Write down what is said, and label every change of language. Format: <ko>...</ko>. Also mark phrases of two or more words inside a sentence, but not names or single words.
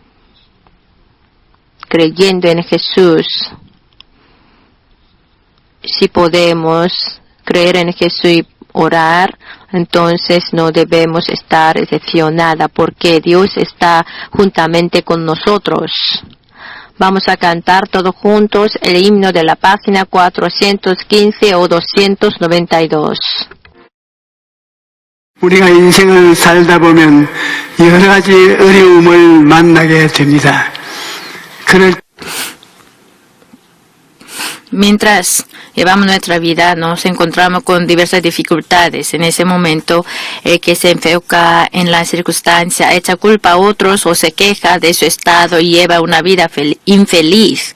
<es>Creyendo en Jesús, si podemos creer en Jesús y orar, entonces no debemos estar decepcionados, porque Dios está juntamente con nosotros. Vamos a cantar todos juntos el himno de la página 415 o 292.</es> <ko>우리가 인생을 살다 보면 여러 가지 어려움을 만나게 됩니다.</ko> <es>Mientras llevamos nuestra vida, nos encontramos con diversas dificultades. En ese momento, el que se enfoca en la circunstancia, echa culpa a otros o se queja de su estado y lleva una vida infeliz.</es>